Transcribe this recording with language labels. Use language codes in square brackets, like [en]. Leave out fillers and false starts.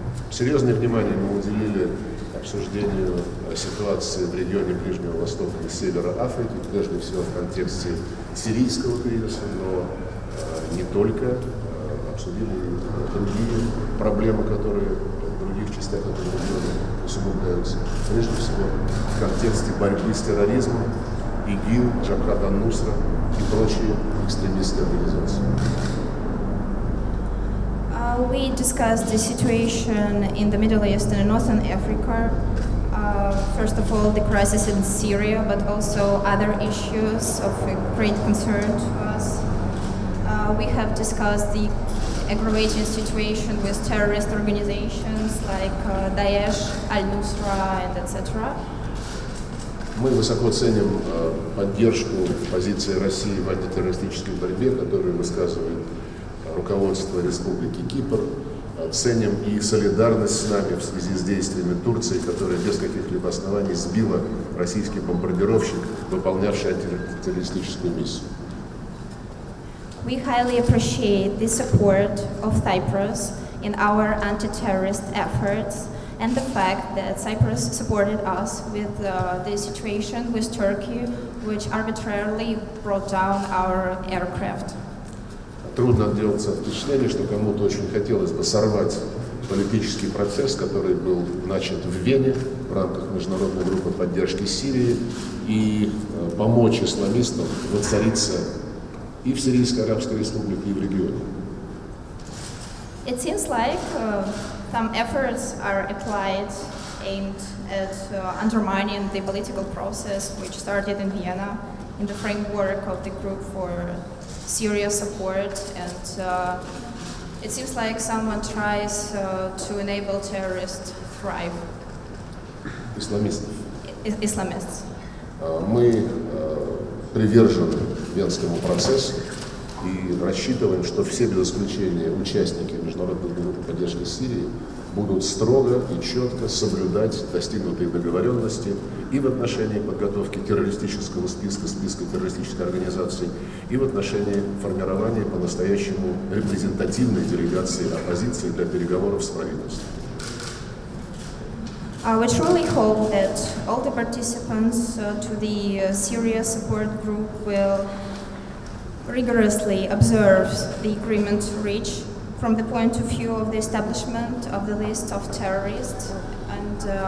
[ru] Серьезное внимание мы уделили обсуждению ситуации в регионе Ближнего Востока и Севера Африки, прежде всего в контексте сирийского кризиса, но не только. Обсудили другие проблемы, которые в других частях этого региона усугубляются. Прежде всего в контексте борьбы с терроризмом, ИГИЛ, Джабхат ан-Нусра и прочие экстремистские организации. [en] We discussed the situation in the Middle East and Northern Africa. First of all, the crisis in Syria, but also other issues of great concern to us. We have discussed the aggravating situation with terrorist organizations like Daesh, Al-Nusra, and etc. [ru] Мы высоко ценим поддержку позиции России в антитеррористической борьбе, которую высказывает руководство Республики Кипр. Ценим и солидарность с нами в связи с действиями Турции, которая без каких-либо оснований сбила российский бомбардировщик, выполнявший антитеррористическую миссию. [en] We highly appreciate the support of Cyprus in our anti-terrorist efforts and the fact that Cyprus supported us with the situation with Turkey, which arbitrarily brought down our aircraft. [ru] Трудно отделаться от впечатления, что кому-то очень хотелось бы сорвать политический процесс, который был начат в Вене в рамках международной группы поддержки Сирии, и помочь исламистам воцариться и в Сирийской Арабской Республике, и в регионе. [en] It seems like some efforts are applied aimed at undermining the political process which started in Vienna in the framework of the group for Syria support, and it seems like someone tries to enable terrorists to thrive. Islamists. [ru] Мы привержены Венскому процессу и рассчитываем, что все без исключения участники международной группы поддержки Сирии будут строго и четко соблюдать достигнутые договоренности и в отношении подготовки террористического списка террористической организации, и в отношении формирования по-настоящему репрезентативной делегации оппозиции для переговоров с правительством. [en] We truly hope that all the participants to the Syria support group will rigorously observe the agreement reached from the point of view of the establishment of the list of terrorists and